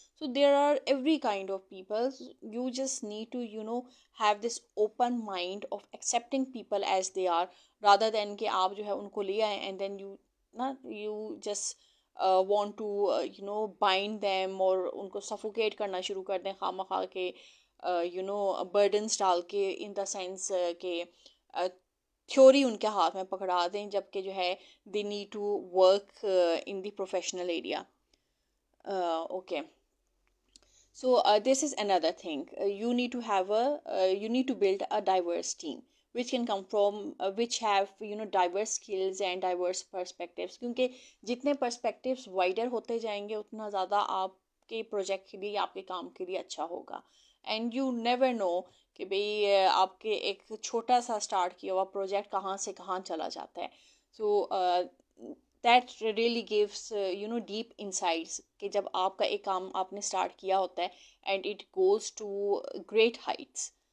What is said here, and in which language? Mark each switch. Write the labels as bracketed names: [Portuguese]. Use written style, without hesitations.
[English] So there are every kind of people. You just need to have this open mind of accepting people as they are, rather than [Urdu] کہ آپ جو ہے ان کو لے آئیں [English] and then you just want to bind them اور [Urdu] ان کو سفوکیٹ کرنا شروع کر دیں خواہ مخواہ کے برڈنس ڈال کے، [English] in the sense [Urdu] کہ تھیوری ان کے ہاتھ میں پکڑا دیں، جب کہ جو ہے [English] They need to work in the professional area. Okay. So this is another thing. You need to build a diverse team, which can come from which have diverse skills and diverse perspectives. [Urdu] کیونکہ جتنے perspectives wider ہوتے جائیں گے اتنا زیادہ آپ کے project کے لیے، آپ کے کام کے لیے اچھا ہوگا. [English] and you never know [Urdu] کہ بھئی آپ کے ایک چھوٹا سا اسٹارٹ کیا ہوا پروجیکٹ کہاں سے کہاں چلا جاتا ہے. [English] so that really gives deep insights [Urdu] کہ جب آپ کا ایک کام آپ نے اسٹارٹ کیا ہوتا ہے [English] and it goes to great heights.